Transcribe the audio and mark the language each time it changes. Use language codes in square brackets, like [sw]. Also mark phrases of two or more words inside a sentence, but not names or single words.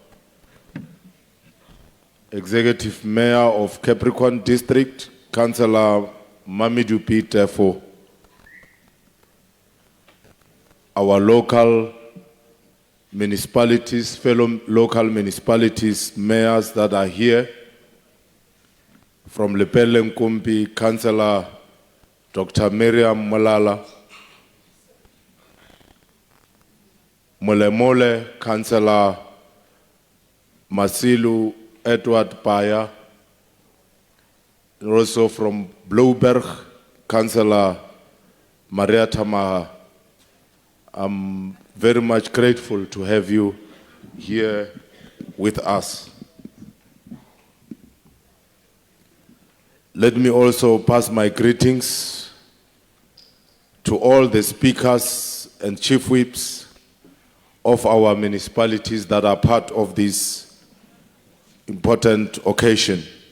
[en] Executive Mayor of Capricorn District, Councillor Mamidou Tefo, our local municipalities, fellow local municipalities, mayors that are here, from Lepelle Nkumbi, Councillor Dr. Miriam Molala, Molemole, Councillor Masilu Edward Paya, also from Blouberg, Councillor Maria Tamaha. I'm very much grateful to have you here with us. Let me also pass my greetings to all the speakers and chief whips of our municipalities that are part of this important occasion.